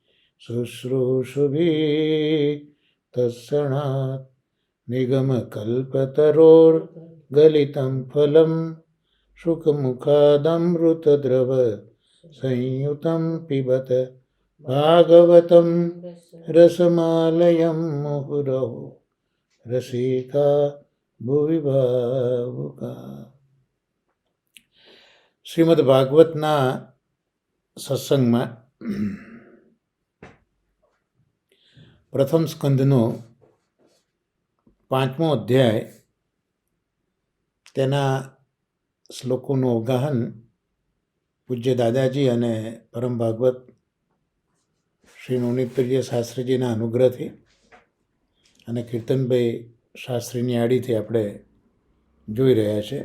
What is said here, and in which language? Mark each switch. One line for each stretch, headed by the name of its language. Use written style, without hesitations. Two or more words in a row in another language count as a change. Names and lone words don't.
Sanskrit: शुश्रूषुभिः तत्क्षणात् निगमकल्पतरोर्गलितं फलं शुकमुखादमृतद्रव संयुतं पिबत भागवतं रसमालयं मुहुरहो રસિકા ભુવિ ભાવુકા.
Gujarati: શ્રીમદ ભાગવતના સત્સંગમાં પ્રથમ સ્કંદનો 5મો અધ્યાય તેના શ્લોકોનું અવગાહન પૂજ્ય દાદાજી અને પરમ ભાગવત શ્રી નવનીતપ્રિય શાસ્ત્રીજીના અનુગ્રહથી અને કીર્તનભાઈ શાસ્ત્રીની આડીથી આપણે જોઈ રહ્યા છે.